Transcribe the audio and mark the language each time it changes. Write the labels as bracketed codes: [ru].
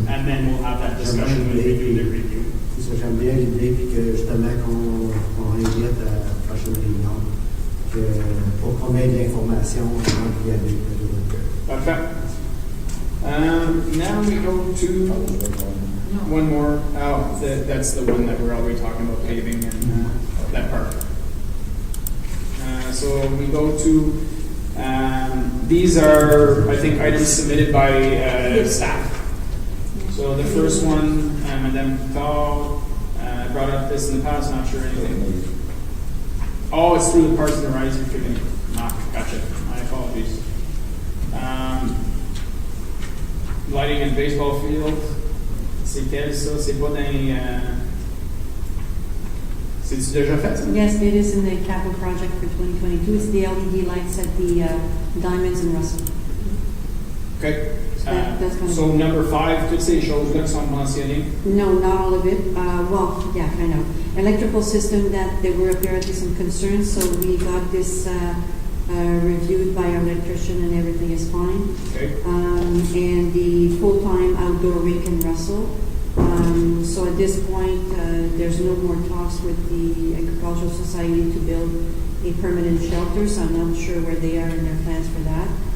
[en] And then we'll have that discussion when we do the review. [fr] C'est ça, j'aime bien l'idée, puis que justement qu'on invite à la prochaine réunion, pour qu'on ait de l'information avant d'y aller. [en] Parfait. Now we go to one more. Oh, that's the one that we're already talking about, paving and that part. So we go to, these are, I think, items submitted by staff. So the first one, Madame Thal brought up this in the past, not sure anything. Oh, it's through the Parks and the Rising Committee. Gotcha. My apologies. Lighting and baseball field. [fr] C'est quel ça? C'est pas dans... C'est-tu déjà fait ça? [en] Yes, it is in the capital project for 2022. It's the LED lights at the Diamonds in Russell. Okay. That's going to So number 5, [fr] toutes ces choses-là qui sont mentionnées? [en] No, not all of it. Well, yeah, kind of. Electrical system that there were apparently some concerns, so we got this reviewed by our electrician and everything is fine. Okay. And the full-time outdoor rink in Russell. So at this point, there's no more talks with the Agricultural Society to build a permanent shelter, so I'm not sure where they are in their plans for that.